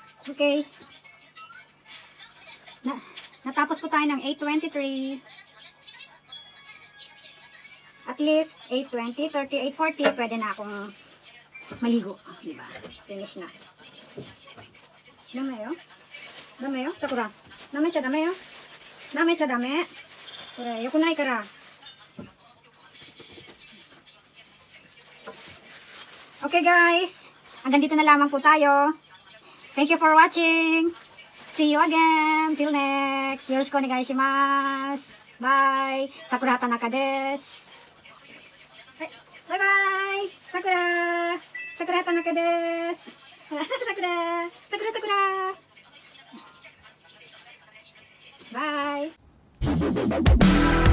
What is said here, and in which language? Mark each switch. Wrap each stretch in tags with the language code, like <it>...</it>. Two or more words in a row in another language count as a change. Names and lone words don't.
<tl>Okay. Natapos po tayo ng 8:23.</tl> <en>At least</en> <tl>8:20, 30, 8:40, pwede na akong maligo. Diba? Finish na.</tl> <ja>だめよ. Dame yo. Sakura. だめちゃだめよ。だめちゃだめ。これ、よくないから.</ja> <en>Okay guys.</en> <tl>Hanggang dito na lamang po tayo.</tl> <en>Thank you for watching. See you again. Till next.</en> <ja>よろしくお願いします.</ja> <en>Bye.</en> <ja>Sakura Tanaka desu.</ja> <en>Bye-bye. Sakura.</en> <ja>Sakura Tanaka desu. Sakura. Sakura, Sakura.</ja> <en>Bye.</en>